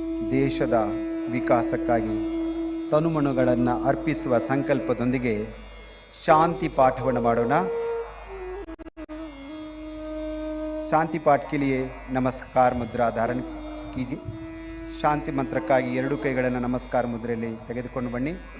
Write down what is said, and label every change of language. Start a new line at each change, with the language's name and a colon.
Kannada: ದೇಶದ ವಿಕಾಸಕ್ಕಾಗಿ ತನುಮನುಗಳನ್ನು ಅರ್ಪಿಸುವ ಸಂಕಲ್ಪದೊಂದಿಗೆ शांति पाठವನ್ನು ಮಾಡೋಣ।
Hindi: शांति पाठ के लिए नमस्कार मुद्रा धारण कीजिए।
Kannada: शांति मंत्रಕ್ಕಾಗಿ ಎರಡು ಕೈಗಳನ್ನು ನಮಸ್ಕಾರ ಮುದ್ರೆಯಲ್ಲಿ ತೆಗೆದುಕೊಂಡು ಬನ್ನಿ।